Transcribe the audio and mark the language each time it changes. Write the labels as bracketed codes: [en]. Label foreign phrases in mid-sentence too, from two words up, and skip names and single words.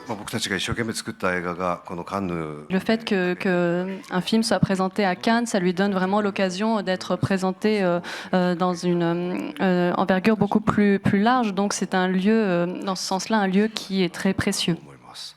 [ja] 僕たちが一生懸命作った映画がこのカンヌ [fr] Le fait qu'un film soit présenté à Cannes, ça lui donne vraiment l'occasion d'être présenté dans une envergure beaucoup plus large. Donc c'est un lieu, dans ce sens-là, un lieu qui est très précieux. [ja] 思います。